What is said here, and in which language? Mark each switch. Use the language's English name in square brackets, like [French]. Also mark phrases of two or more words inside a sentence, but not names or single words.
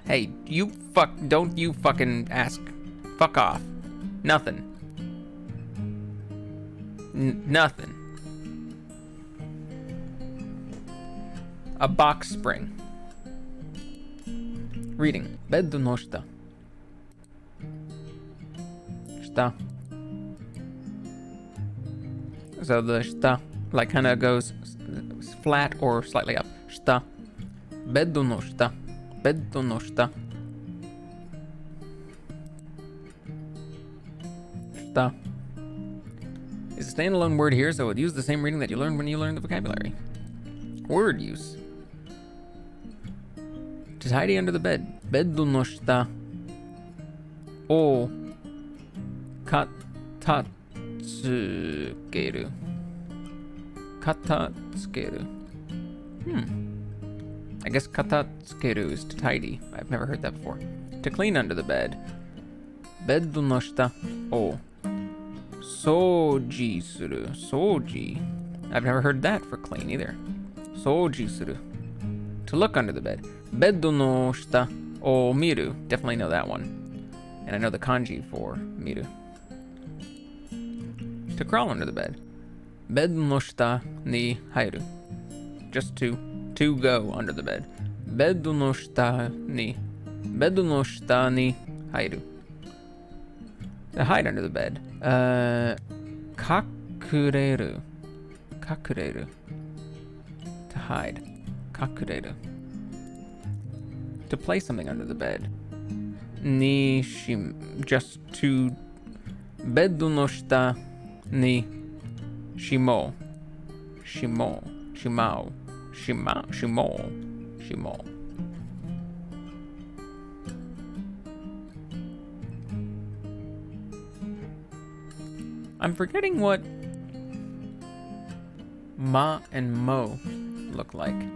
[English] Hey, don't you fucking ask. Fuck off. Nothing. Nothing. A box spring. Reading. [Japanese] ベッドの下。下. [English] So the shita, like, kind of goes flat or slightly up. [Japanese] 下。ベッドの下。ベッドの下. 下. [English] Is a standalone word here, so it would use the same reading that you learned when you learned the vocabulary. Word use. To tidy under the bed. [Japanese] ベッドの下を片付ける. 片付ける. [English] I guess katatsukeru is to tidy. I've never heard that before. To clean under the bed. [Japanese] ベッドの下を掃除する. 掃除. [English] I've never heard that for clean either. [Japanese] 掃除する. [English] To look under the bed. [Japanese] ベッドの下を、見る. [English] Definitely know that one. And I know the kanji for miru. To crawl under the bed. [Japanese] ベッドの下に入る. [English] Just to go under the bed. [Japanese] ベッドの下に入る. [English] To hide under the bed. Kakureru. To hide. Kakureru. To place something under the bed. Just to. [Japanese] ベッドの下にしも. [English] I'm forgetting what ma and mo look like.